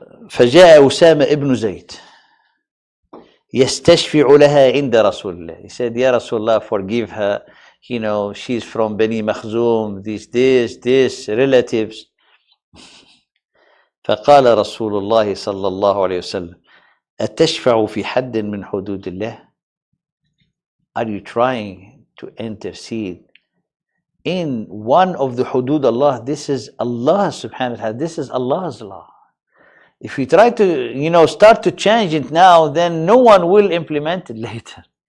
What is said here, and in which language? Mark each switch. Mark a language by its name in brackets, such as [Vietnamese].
[Arabic] فجاء أسامة ابن زيد يستشفع لها عند رسول الله. [English] He said, Ya Rasulullah, forgive her. You know, she's from Bani Makhzum, this relatives. [Arabic] فقال رسول الله صلى الله عليه وسلم أتشفع في حد من حدود الله? [English] Are you trying to intercede in one of the hudud Allah? This is Allah subhanahu wa ta'ala. This is Allah's law. If you try to, start to change it now, then no one will implement it later.